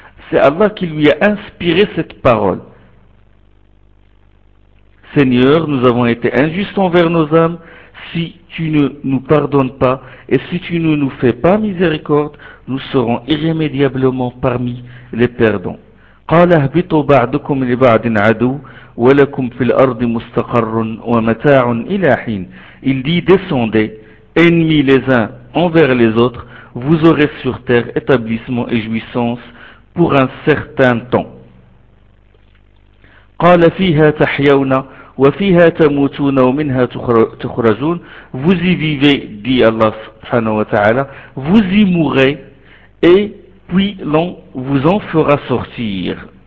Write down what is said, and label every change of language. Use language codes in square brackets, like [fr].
[fr] C'est Allah qui lui a inspiré cette parole. Seigneur, nous avons été injustes envers nos âmes. Si tu ne nous pardonnes pas et si tu ne nous fais pas miséricorde, nous serons irrémédiablement parmi les perdants. [ar] قال اهبطوا بعضكم لبعض عدو ولكم في الارض مستقر ومتاع الى حين. [fr] Il dit, descendez, ennemis les uns envers les autres, vous aurez sur terre établissement et jouissance pour un certain temps. [ar] قال فيها تحيون وفيها تموتون ومنها تخرجون. [fr] Vous y vivez, dit Allah subhanahu wa ta'ala, vous y mourrez et puis l'on vous en fera sortir.